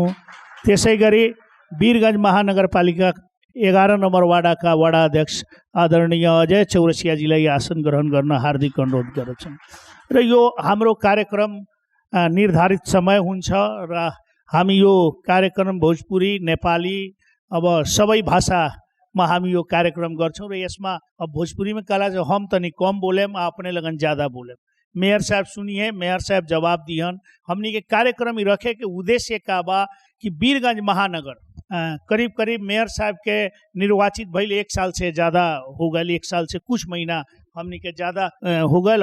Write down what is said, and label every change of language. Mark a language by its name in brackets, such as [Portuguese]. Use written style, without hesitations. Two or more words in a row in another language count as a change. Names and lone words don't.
[Nepali] त्यसै गरी वीरगञ्ज महानगरपालिका 11 नम्बर वाडाका वाडा अध्यक्ष आदरणीय अजय चौरसियाजीलाई आसन ग्रहण गर्न हार्दिक अनुरोध गर्दछु। र यो हाम्रो कार्यक्रम निर्धारित समय हुन्छ र हामी यो कार्यक्रम भोजपुरी, नेपाली, अब सबै भाषामा हामी यो कार्यक्रम गर्छौँ। र यसमा अब [Bhojpuri] भोजपुरी में कहला जो हम तनी कम बोलेम, अपने लगन ज़्यादा बोलेम। मेयर साहब सुनिए, मेयर साहब जवाब दिहन। हमनी के कार्यक्रम रखे के उद्देश्य का बा कि वीरगञ्ज महानगर करीब करीब मेयर साहब के निर्वाचित भइल 1 साल से ज़्यादा हो गए, 1 साल से कुछ महीना हमनी के ज़्यादा हो गए।